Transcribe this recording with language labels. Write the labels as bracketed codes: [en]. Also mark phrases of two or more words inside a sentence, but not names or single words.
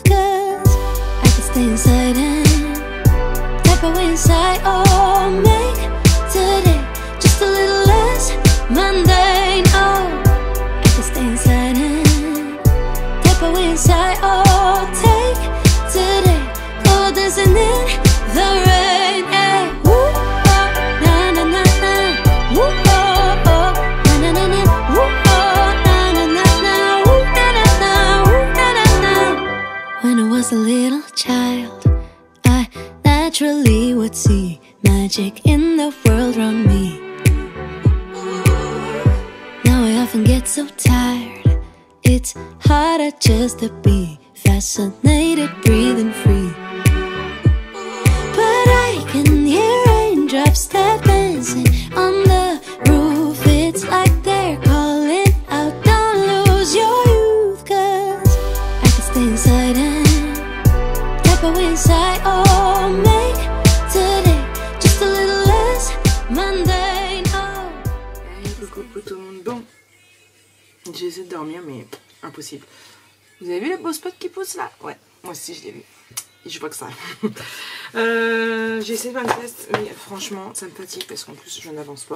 [en] Cause I can stay inside and type away inside. Oh, make today just a little less mundane. Oh, I can stay inside and type away inside. Oh, take today, go dancing in the rain. Hey, woo, oh, na na na na, woo, oh, oh, na na na na, woo, oh, na na na na, woo, na na na, woo, na na na. When I was a little child, I naturally would see magic in the world around me. Now I often get so tired, it's harder just to be fascinated, breathing free. But I can hear raindrops step dancing on the roof. It's like they're calling out, don't lose your youth. Cause I can stay inside and type away inside. Oh, make today just a little less mundane. Oh. [fr] Coucou tout le monde. Bon, j'essaie de dormir mais impossible. Vous avez vu le beau spot qui pousse là? Ouais, moi aussi je l'ai vu. Et je vois que ça. J'ai essayé de faire une test, mais franchement ça me fatigue parce qu'en plus je n'avance pas.